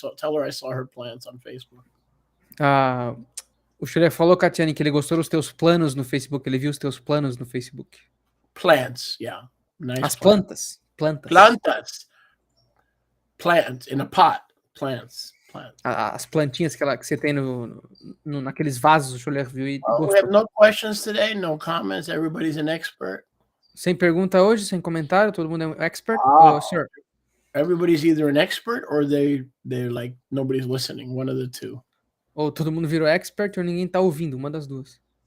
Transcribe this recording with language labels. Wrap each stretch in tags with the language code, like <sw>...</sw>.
<en>Tell her I saw her plants on Facebook.</en> <pt>O Shurek falou, Katiane, que ele gostou dos teus planos no Facebook. Ele viu os teus planos no Facebook.</pt> <en>Plants, yeah. Nice.</en> <pt>As plantas.</pt> <en>Plants in a pot. Plants.</en> <pt>As plantinhas que você tem naqueles vasos, o Shurek viu e gostou.</pt> <en>We have no questions today, no comments. Everybody's an expert.</en> <pt>Sem pergunta hoje, sem comentário, todo mundo é um expert.</pt> <en>Sir. Everybody's either an expert or they're like nobody's listening. One of the two.</en> <pt>Ou todo mundo virou expert ou ninguém tá ouvindo, uma das duas.</pt>